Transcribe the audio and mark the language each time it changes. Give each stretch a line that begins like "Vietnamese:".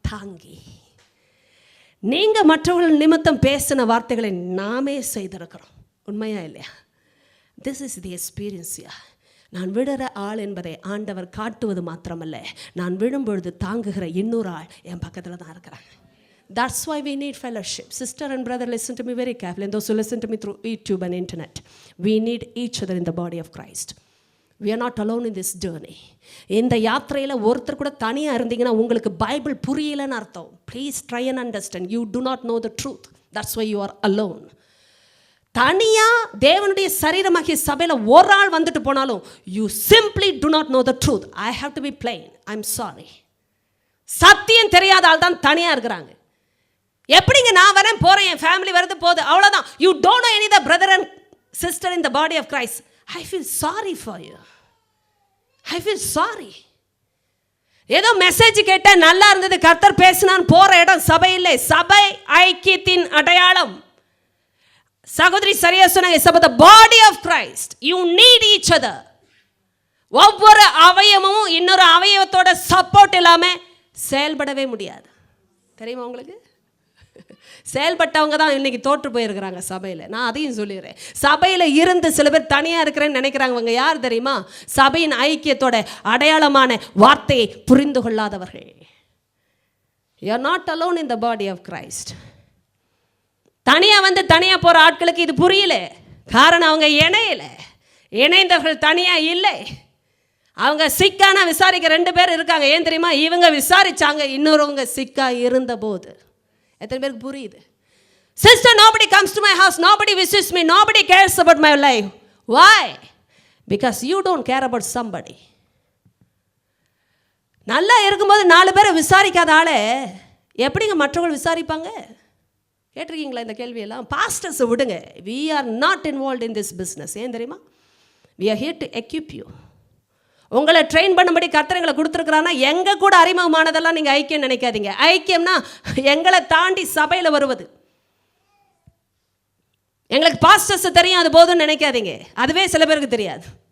Tamil: தாங்கி நீங்கள் மற்றவர்கள் நிமித்தம் பேசின வார்த்தைகளை நாமே செய்திருக்கிறோம். உண்மையா இல்லையா?
English: This is the எக்ஸ்பீரியன்ஸியா.
Tamil: நான் விடுற ஆள் என்பதை ஆண்டவர் காட்டுவது மாத்திரமல்ல, நான் விழும்பொழுது தாங்குகிற இன்னொரு ஆள் என் பக்கத்தில் தான் இருக்கிறாங்க.
English: That's why we need fellowship. Sister and brother, listen to me very carefully. And those who listen to me through YouTube and internet, we need each other in the body of Christ. We are not alone in this journey.
Tamil: இந்த யாத்திரையில் ஒருத்தர் கூட தனியாக இருந்தீங்கன்னா உங்களுக்கு Bible புரியலன்னு அர்த்தம்.
English: Please try and understand. You do not know the truth. That's why you are alone.
Tamil: தனியாக தேவனுடைய சரீரமாகிய சபையில் ஒரு ஆள் வந்துட்டு போனாலும்
English: you simply do not know the truth. I have to be plain. I'm sorry.
Tamil: சத்தியம் தெரியாத ஆள் தான் தனியாக இருக்கிறாங்க. எப்படிங்க நான் வரேன் போகிறேன், என் ஃபேமிலி வருது போகுது, அவ்வளோதான்.
English: You don't know any the brother and sister in the body of Christ. I feel sorry for you. I feel sorry.
Tamil: ஏதோ மெசேஜ் கேட்டேன், நல்லா இருந்தது, கர்த்தர் பேசினான், போகிற இடம் சபை இல்லை. சபை ஐக்கியத்தின் அடையாளம். சகோதரி சரியா சொன்னாங்க.
English: It's about the body of Christ. You need each other.
Tamil: ஒவ்வொரு அவயவமும் இன்னொரு அவயவத்தோட சப்போர்ட் இல்லாமல் செயல்படவே முடியாது. தெரியுமா உங்களுக்கு? செயல்பட்டவங்க தான் இன்னைக்கு தோற்று போயிருக்கிறாங்க சபையில். நான் அதையும் சொல்லிடுறேன். சபையில் இருந்து சில பேர் தனியாக இருக்கிறேன்னு நினைக்கிறாங்க. யார் தெரியுமா? சபையின் ஐக்கியத்தோட அடையாளமான வார்த்தையை புரிந்து கொள்ளாதவர்கள்.
English: You are not alone in the body of Christ.
Tamil: தனியாக வந்து தனியாக போகிற ஆட்களுக்கு இது புரியல. காரணம் அவங்க இணைந்தவர்கள் தனியாக இல்லை. அவங்க சிக்கான விசாரிக்க 2 பேர் இருக்காங்க. ஏன் தெரியுமா? இவங்க விசாரிச்சாங்க, இன்னொருவங்க சிக்கா இருந்த போது. எத்தனை பேருக்கு புரியுது?
English: Sister, nobody comes to my house, nobody visits me, nobody cares about my life. Why? Because you don't care about somebody.
Tamil: நல்லா இருக்கும்போது 4 பேரை விசாரிக்காத ஆளே எப்படிங்க மற்றவர்கள் விசாரிப்பாங்க? கேட்டிருக்கீங்களா இந்த கேள்வியெல்லாம்? பாஸ்டர்ஸை விடுங்க.
English: We are not involved in this business.
Tamil: ஏன் தெரியுமா?
English: We are here to equip you.
Tamil: உங்களை ட்ரெயின் பண்ணும்படி கர்த்தர் கொடுத்துருக்குறான்னா எங்கள் கூட அறிமுகமானதெல்லாம் நீங்கள் ஐக்கியம் நினைக்காதீங்க. ஐக்கியம்னா எங்களை தாண்டி சபையில் வருவது. எங்களுக்கு பாஸ்டர்ஸ் தெரியும் அது போதும்னு நினைக்காதீங்க. அதுவே சில பேருக்கு தெரியாது.